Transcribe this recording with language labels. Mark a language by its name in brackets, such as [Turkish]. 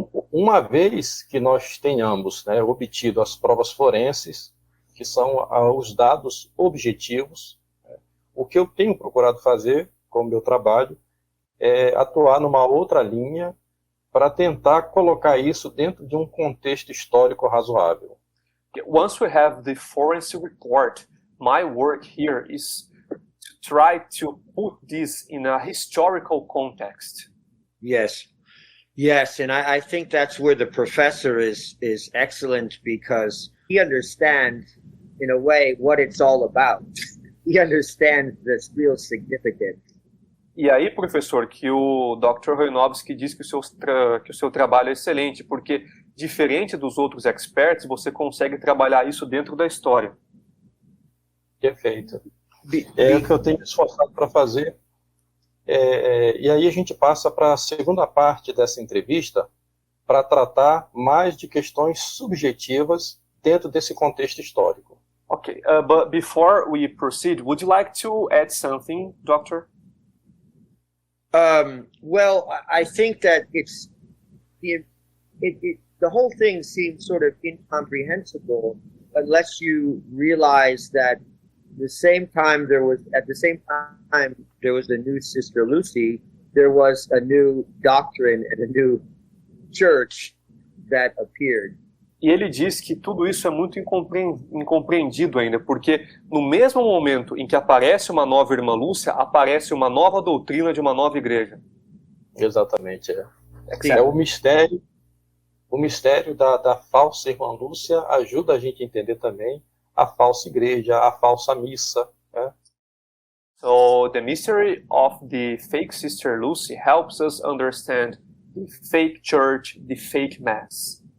[Portuguese] Uma vez que nós tenhamos obtido as provas forenses, que são os dados objetivos, o que eu tenho procurado fazer com o meu trabalho é atuar numa outra linha para tentar colocar isso dentro de um contexto histórico razoável. [English] Once we have the forensic report, my work here is to try to put this in a historical context. Yes, and I think that's where the professor is excellent, because he understands, in a way, what it's all about. He understands the real significance. [Portuguese] E aí, professor, que o Dr. Roinovski diz que o seu trabalho é excelente, porque, diferente dos outros experts, você consegue trabalhar isso dentro da história. Perfeito. É o que eu tenho esforçado para fazer. E aí a gente passa para a segunda parte dessa entrevista, para tratar mais de questões subjetivas dentro desse contexto histórico. [English] Okay, but before we proceed, would you like to add something, Doctor? Well, I think that the whole thing seems sort of incomprehensible unless you realize that at the same time there was a new Sister Lucy, there was a new doctrine and a new church that appeared. [Portuguese] E ele diz que tudo isso é muito incompreendido ainda, porque no mesmo momento em que aparece uma nova irmã Lúcia, aparece uma nova doutrina de uma nova igreja. Exatamente. É o mistério da falsa irmã Lúcia ajuda a gente a entender também a falsa igreja, a falsa missa. [English] So the mystery of the fake Sister Lucy helps us understand the fake church, the fake mass.